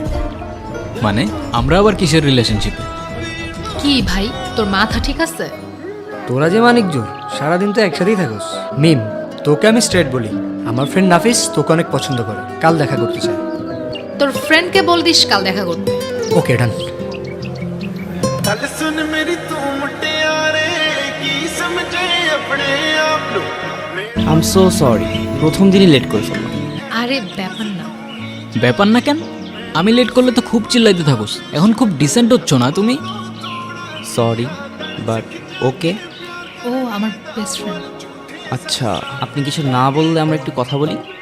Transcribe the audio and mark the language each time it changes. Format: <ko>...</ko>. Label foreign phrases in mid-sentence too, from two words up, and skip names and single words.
<bn>মানে আমরা আবার কিসের রিলেশনশিপে? কি ভাই তোর মাথা ঠিক আছে? তোরা যে মানিক জোর সারাদিন তো একসাথেই থাকোস। মিম, তোকে আমি স্ট্রেট বলি, আমার ফ্রেন্ড নাফিস তোকে অনেক পছন্দ করে, কাল দেখা করতে চায়। তোর ফ্রেন্ডকে বল দিস কাল দেখা করতে।</bn> <en>Okay done.</en> <pa>ਗੱਲ ਸੁਣ ਮੇਰੀ ਤੂੰ ਮੁਟਿਆਰੇ ਕੀ ਸਮਝੇ ਆਪਣੇ ਆਪ ਨੂੰ</pa> <en>I'm so sorry,</en> <bn>প্রথম দিনই লেট করে ফেললাম। আরে ব্যাপার না। ব্যাপার না কেন? আমি লেট করলে তো খুব চিল্লাইতে থাকোস, এখন খুব ডিসেন্ট হচ্ছ না তুমি?</bn> <en>Sorry but okay.</en> <bn>ও আমার</bn> <en>best friend.</en> <bn>আচ্ছা আপনি কিছু না বললে আমরা একটু কথা বলি।</bn>